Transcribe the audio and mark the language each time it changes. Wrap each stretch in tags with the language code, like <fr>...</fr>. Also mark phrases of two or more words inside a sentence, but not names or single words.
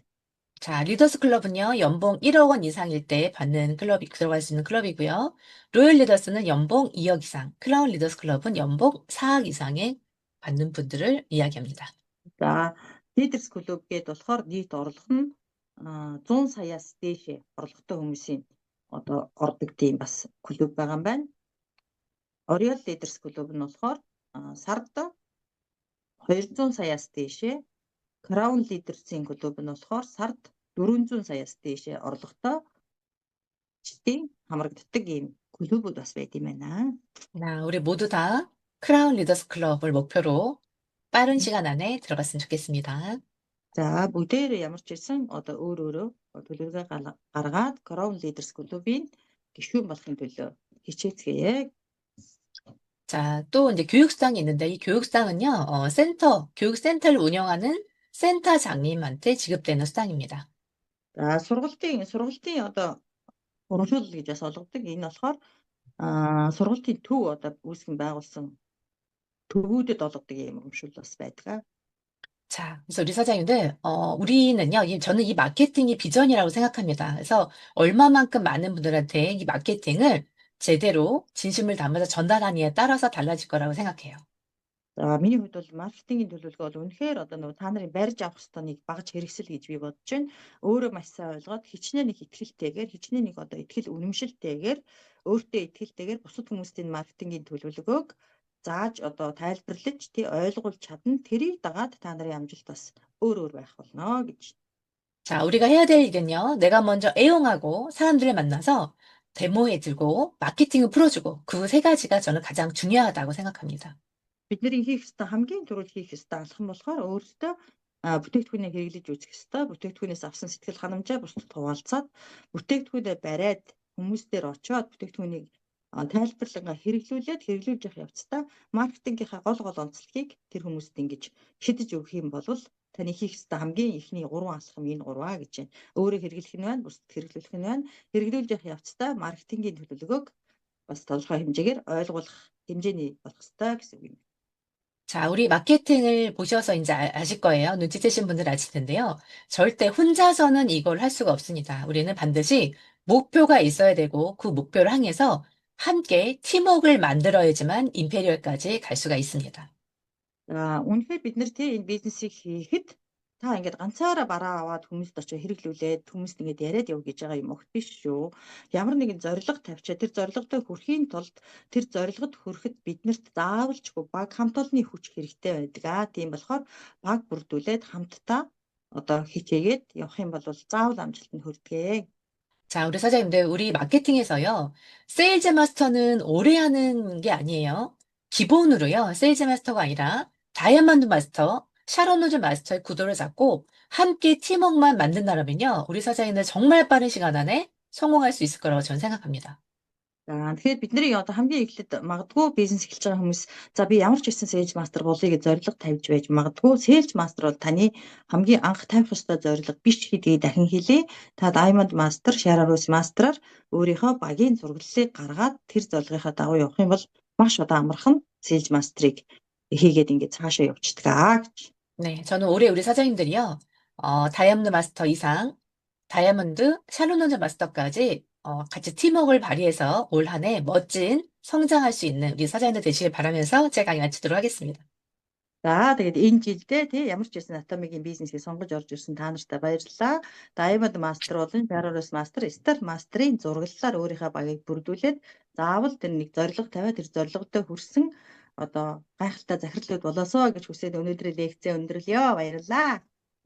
<ko>자, 리더스 클럽은요, 연봉 1억 원 이상일 때 받는 클럽이 들어갈 수 있는 클럽이고요. 로열 리더스는 연봉 2억 이상, 크라운 리더스 클럽은 연봉 4억 이상에 받는 분들을 이야기합니다.</ko> <mn>За Leaders Club гээд болохоор нийт орлого нь 100 саяас дээш орлоготой хүмүүсийн одоо ордог тийм бас клуб байгаа юм байна. Oriole Leaders Club нь болохоор сард 200 саяас дээшээ, Crown Leaders-ийн клуб нь болохоор сард 400 саяас дээшээ орлоготой чтийн хамрагддаг ийм клубуд бас байд юм байна.</mn> <ko>나, 우리 모두 다 크라운 리더스 클럽을 목표로 빠른 시간 안에 들어갔으면 좋겠습니다.</ko> <mn>За бүгдээр ямар ч байсан одоо өөрөөрөө төлөвлөгөө гаргаад Crown Leaders Club-ийн гишүүн болохын төлөө хичээцгээе.</mn> <ko>자, 또 이제 교육수당이 있는데 이 교육수당은요, 교육센터를 운영하는 센터장님한테 지급되는 수당입니다.</ko> <mn>За сургалтын одоо урамшуул гэж бас олгодог. Энэ болохоор сургалтын төв одоо үүсгэн байгуулсан төвүүдэд олгодог юм урамшуул бас байдаг.</mn> <ko>자, 그래서 우리 사장님들, 우리는요, 저는 이 마케팅이 비전이라고 생각합니다. 그래서 얼마만큼 많은 분들한테 이 마케팅을 제대로 진심을 담아서 전달하느냐에 따라서 달라질 거라고 생각해요.</ko> <mn>За миний хувьд бол маркетингийн төлөвлөгөө бол үнэхээр одоо нөгөө та нарын барьж авах ёстой нэг багаж хэрэгсэл гэж би бодож байна. Өөрөө маш сайн ойлгоод хичнээн нэг итгэлтэйгээр, хичнээн нэг одоо итгэл үнэмшилтэйгээр, өөртөө итгэлтэйгээр бусад хүмүүстийн маркетингийн төлөвлөгөөг зааж одоо тайлбарлаж, ойлгуулж чадна. тэрийг дагаад та нарын амжилт бас өөр байх болно гэж.</mn> <ko>자, 우리가 해야 될 일은요, 내가 먼저 애용하고 사람들을 만나서 데모해주고 마케팅을 풀어주고 그 세 가지가 저는 가장 중요하다고 생각합니다.</ko> <mn>Бидний хийх ёстой хамгийн түрүүнд хийх ёстой алхам болохоор өөрсдөө бүтээгдэхүүнээ хэрэглэж үзэх ёстой. Бүтээгдэхүүнээс авсан сэтгэл ханамжаа бусдад хуваалцаад бүтээгдэхүүнээ бариад хүмүүстээр очиод бүтээгдэхүүнийг тайлбарлан хэрэглүүлж явах явцдаа маркетингийнхаа гол онцлогийг тэр хүмүүст ингэж шидэж өгөх юм бол таны хийх ёстой хамгийн ихний 3 алхам энэ 3 гэж байна. Өөрөө хэрэглэх нь байна, бусдад хэрэглүүлэх нь байна. Хэрэглүүлж явах явцдаа маркетингийн төлөвлөгөөг бас тодорхой хэмжээгээр ойлгуулах хэмжээний болох ёстой гэсэн үг юм.</mn> <ko>자, 우리 마케팅을 보셔서 이제 아실 거예요. 눈치채신 분들 아실 텐데요. 절대 혼자서는 이걸 할 수가 없습니다. 우리는 반드시 목표가 있어야 되고 그 목표를 향해서 함께 팀워크를 만들어야지만 임페리얼까지 갈 수가 있습니다.</ko> <mn>Үнэхээр бид нар энэ бизнесийг хийхэд та ингээд ганцаараа бараа аваад хүмүүст очиж хэрэглүүлээд хүмүүст ингээд яриад яв гэж байгаа юм огт биш шүү. Ямар нэгэн зорилго тавьчаа тэр зорилгодоо хүрэхийн тулд тэр зорилгод хүрэхэд биднэрт заавалчгүй баг хамт олонны хүч хэрэгтэй байдаг. Тийм болохоор баг бүрдүүлээд хамтдаа одоо хичээгээд явах юм бол заавал амжилтанд хүрдэгэ.</mn> <ko>자, 우리 사장님들, 우리 마케팅에서요, 세일즈 마스터는 오래 하는 게 아니에요. 기본으로요, 세일즈 마스터가 아니라 다이아몬드 마스터, 샤론 노즈 마스터의 구도를 잡고 함께 팀워크만 만든다면요, 우리 사장님들 정말 빠른 시간 안에 성공할 수 있을 거라고 저는 생각합니다.</ko> <mn>Тэгэхээр бидний одоо хамгийн эхлээд магадгүй бизнес эхэлж байгаа хүмүүс за би ямар ч байсан sales master болъё гэж зорилго тавьж байж магадгүй sales master бол таны хамгийн анх тавих ёстой зорилго биш гэдгийг дахин хэлье. Та diamond master, sharon rose master-аар өөрийнхөө багийн зураглалыг гаргаад тэр зорилгынхаа дагуу явах юм бол маш удаан амархан sales master-ыг хийгээд ингээд цаашаа явчихдаг гэж.</mn> <ko>네, 저는 올해 우리 사장님들이요, 다이아몬드 마스터 이상, 다이아몬드, 샬롯 노즈 마스터까지 같이 팀워크를 발휘해서 올 한 해 멋진 성장할 수 있는 우리 사장님들 되시길 바라면서 제가 강의 마치도록 하겠습니다.</ko> <mn>За тэгээд энэ жилдээ тий ямар ч байсан Atomic-ийн бизнесийг сонгож орж ирсэн та нартай баярлалаа. Diamond Master болон Pararos Master, Star Master-ийн зураглалаар өөрийнхөө багийг бүрдүүлээд заавал тэр нэг зорилго тавиад тэр зорилготой хүрсэн одоо гайхалтай захирлууд болоосоо гэж хүсээд өнөөдрийн лекцээ өндөрлөё. Баярлалаа.</mn>